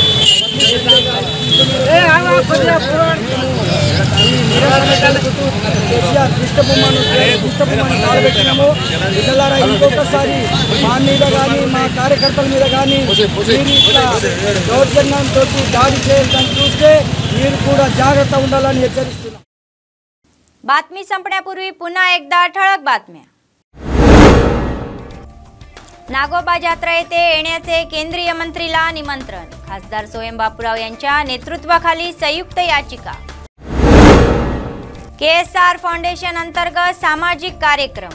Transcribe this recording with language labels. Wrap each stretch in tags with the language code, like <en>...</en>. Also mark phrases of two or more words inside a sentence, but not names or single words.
<te>కేసీఆర్ దుష్టబొమ్మను కాలబెట్టినాము। ఇతలారా ఇంకొకసారి మా మీద కానీ మా కార్యకర్తల మీద కానీ ఇట్లా దౌర్జన్యంతో దాడి చేయాలని చూస్తే మీరు కూడా జాగ్రత్త ఉండాలని హెచ్చరిస్తున్నాం।</te> <mr>बातमी संपण्यापूर्वी पुन्हा एकदा ठळक बातम्या। नागोबा जत्रा येथे येण्याचे केंद्रीय मंत्रीला निमंत्रण। खासदार सोयम बापूराव यांच्या नेतृत्वाखाली संयुक्त याचिका। केएसआर फाउंडेशन अंतर्गत सामाजिक कार्यक्रम।</mr>